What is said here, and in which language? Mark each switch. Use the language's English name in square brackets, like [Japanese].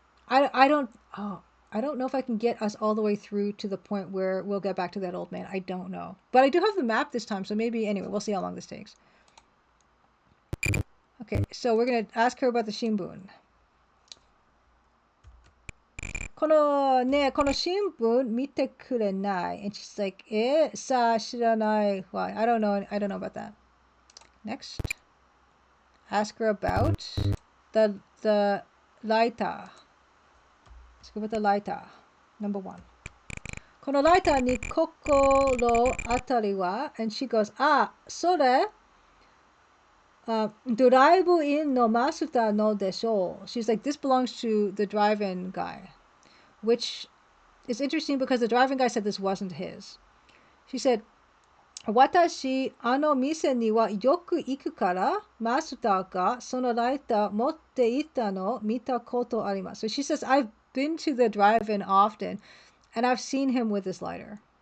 [English] I don't know if I can get us all the way through to the point where we'll get back to that old man. I don't know. But I do have the map this time, so maybe, anyway, we'll see how long this takes. Okay, so we're going to ask her about the Shinbun. [Japanese] この新聞見てくれない [English] And she's like, [Japanese] さあ知らない [English] Why? I don't know about that. Next. Ask her about the lighter. Let's go with the lighter. Number 1. [Japanese] このライターに心当たりは [English] And she goes, [Japanese] それ、ドライブインのマスターのでしょう [English] She's like, this belongs to the drive-in guy. Which is interesting because the drive-in guy said this wasn't his. She said, [Japanese] 私、店にはよく行くから、マスターがそのライター持っていたの見たことあります [English] So she says, I've been to the drive-in often, and I've seen him with this lighter.